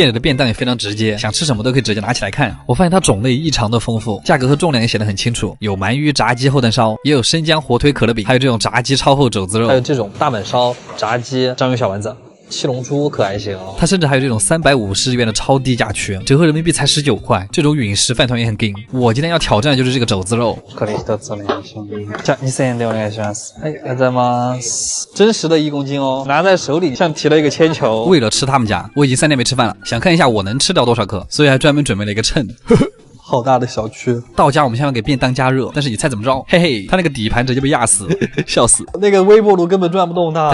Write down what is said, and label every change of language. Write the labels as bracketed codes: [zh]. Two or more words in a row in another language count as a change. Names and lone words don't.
[zh] 店里的便当也非常直接，想吃什么都可以直接拿起来看。我发现它种类异常的丰富，价格和重量也写得很清楚，有鳗鱼炸鸡厚蛋烧，也有生姜火腿可乐饼，还有这种炸鸡超厚肘子肉，还有这种大阪烧、炸鸡、章鱼小丸子。七龙珠可还行哦，它甚至还有这种350日元的超低价区，折合人民币才19块。这种陨石饭团也很劲。我今天要挑战的就是这个肘子肉。 [ja] これ一つお願いします。じゃあ2000円でお願いします。はい、ありがとうございます。 [zh] 真实的1公斤哦，拿在手里像提了一个铅球。为了吃他们家，我已经3天没吃饭了，想看一下我能吃掉多少克，所以还专门准备了一个秤。好大的小区。到家我们先要给便当加热，但是你猜怎么着？嘿嘿，他那个底盘直接被压死，笑死。那个微波炉根本转不动它。